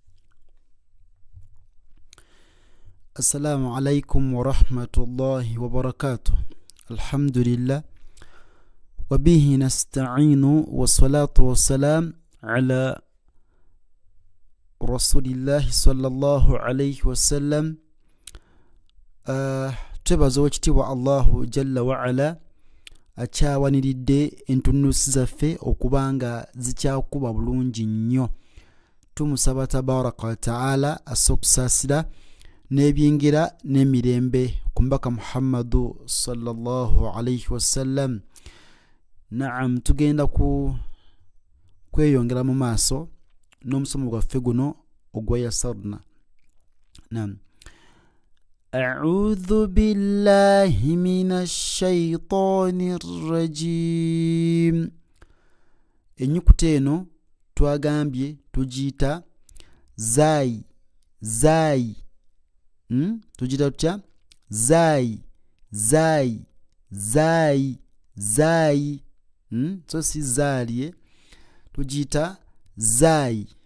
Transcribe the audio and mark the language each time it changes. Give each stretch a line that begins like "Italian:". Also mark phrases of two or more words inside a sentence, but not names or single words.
Arabic: السلام عليكم ورحمة الله وبركاته. الحمد لله وبه نستعين والصلاة والسلام على رسول الله صلى الله عليه وسلم.
Ganda: Twebaza ekitiibwa
Arabic: الله جل وعلا
Ganda: akyawaniridde entunusi zaffe okubanga zikyakuba bulungi nnyo. Tumusaba
Arabic: تبارك وتعالى
Ganda: asokusaasira n'ebyingira n'emirembe ku mbaka Muhammadu
Arabic: صلى الله عليه وسلم.
Ganda: Naam, tugenda kweyongera mu maaso n'omusomo gwaffe guno ogwa yasarna. Naam.
Arabic: أعوذ بالله من الشيطان الرجيم.
Ganda: Enyukuta eno twagambye tugiyita zai. Tugiyita tutya? Zai. So si zaaliye, tugiyita zai.